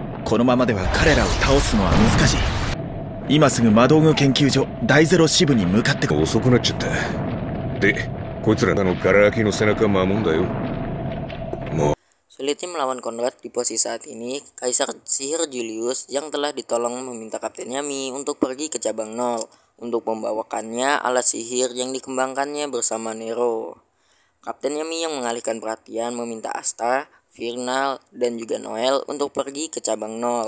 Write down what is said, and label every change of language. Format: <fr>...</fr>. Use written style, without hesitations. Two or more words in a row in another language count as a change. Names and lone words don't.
<ja>このままでは彼らを倒すのは難しい。今すぐ魔道具研究所第ゼロ支部に向かってく。遅くなっちゃった。で、こいつらのガラ空きの背中守んだよ。もう</ja> <id>Sulitnya melawan Conrad di posisi saat ini, Kaisar Sihir Julius yang telah ditolong meminta Kapten Yami untuk pergi ke cabang 0 untuk membawakannya alat sihir yang dikembangkannya bersama Nero. Kapten Yami yang mengalihkan perhatian meminta Asta, Virnal, dan juga Noel untuk pergi ke cabang 0.</id>